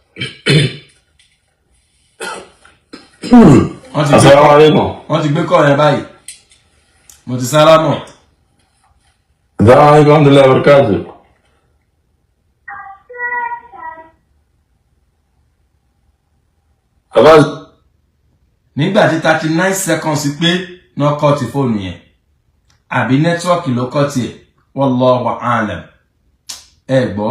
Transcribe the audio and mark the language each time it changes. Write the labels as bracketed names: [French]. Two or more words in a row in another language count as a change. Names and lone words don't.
[Arabic] السلام عليكم. [Yoruba] Wọ́n ti gbé kọ́ yẹn báyìí. Mo ti sálámọ̀. [Arabic] السلام عليكم وبركاته. [Yoruba] Nígbà tí 39 seconds pé náà kọ́ ti fóònù yẹn. Àbí nẹ́tíwọ́ọ̀kì ló kọ́ tiẹ̀. [Arabic] والله أعلم. [Yoruba] Ẹ gbọ́.